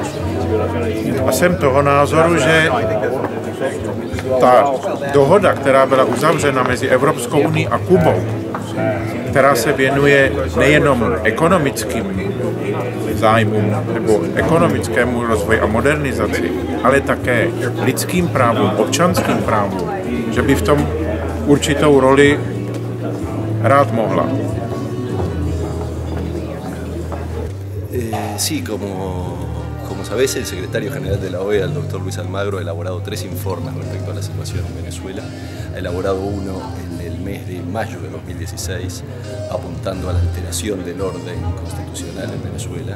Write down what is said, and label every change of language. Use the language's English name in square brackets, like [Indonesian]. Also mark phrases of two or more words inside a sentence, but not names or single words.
[Czech] A jsem toho názoru, že ta dohoda, která byla uzavřena mezi Evropskou unií a Kubou, která se věnuje nejenom ekonomickým zájmům nebo ekonomickému rozvoji a modernizaci, ale také lidským právům, občanským právům, že by v tom určitou roli hrát mohla. [Spanish] Sí, como sabés, el secretario general de la OEA, el doctor Luis Almagro, ha elaborado 3 informes respecto a la situación en Venezuela. Ha elaborado uno en el mes de mayo de 2016, apuntando a la alteración del orden constitucional en Venezuela.